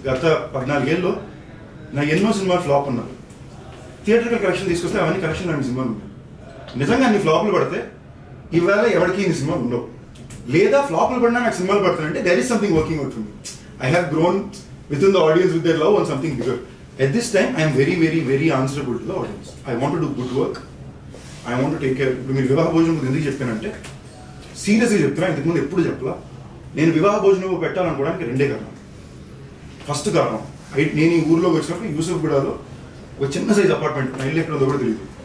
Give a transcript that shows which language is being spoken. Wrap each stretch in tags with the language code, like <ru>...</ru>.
<te>గత 14 ఏళ్ళలో నా ఎన్నో సినిమాలు ఫ్లాప్ ఉన్నారు. థియేటర్కి కలెక్షన్ తీసుకొస్తే అవన్నీ కలెక్షన్ లాంటి సినిమాలు ఉన్నాయి. నిజంగా అన్ని ఫ్లాప్లు పడితే ఇవాళ ఎవరికి ఇన్ని సినిమాలు ఉండవు. లేదా ఫ్లాప్లు పడినా నాకు సినిమాలు పడుతున్నాయంటే</te> <en>There is something working out for me. I have grown with in the audience with their love on something bigger. At this time, I am very, very, very answerable to the audience. I want to do good work. I want to take care.</en> <te>మీరు వివాహ భోజనం ఎందుకు చెప్పానంటే సీరియస్గా చెప్తున్నా, ఇంతకుముందు ఎప్పుడు చెప్పలా. నేను వివాహ భోజనం పెట్టాలనుకోవడానికి 2 కారణం. ఫస్ట్ కారణం, నేను ఈ ఊర్లోకి వచ్చినప్పుడు యూసఫ్గూడలో ఒక చిన్న సైజ్ అపార్ట్మెంట్, నా ఇల్లు ఎక్కడ ఉందో కూడా తెలియదు.</te>